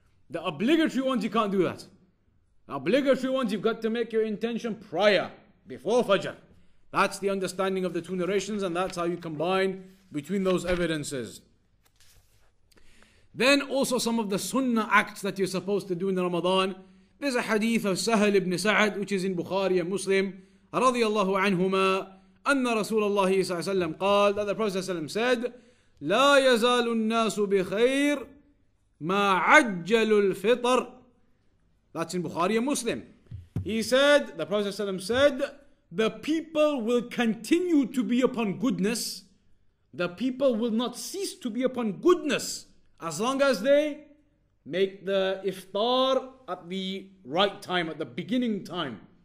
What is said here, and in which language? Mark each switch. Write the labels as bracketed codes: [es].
[en] The obligatory ones, you can't do that. The obligatory ones, you've got to make your intention prior, before Fajr. That's the understanding of the two narrations, and that's how you combine between those evidences. Then also some of the sunnah acts that you're supposed to do in Ramadan. There's a hadith of Sahal ibn Sa'ad, which is in Bukhari and Muslim, [ar] رضي الله عنهما, أن رسول الله صلى الله عليه وسلم قال, [en] that the Prophet صلى الله عليه وسلم said, [ar] لا يزال الناس بخير ما عجل الفطر. [en] That's in Bukhari and Muslim. He said, the Prophet ﷺ said, the people will continue to be upon goodness. The people will not cease to be upon goodness as long as they make the iftar at the right time, at the beginning time.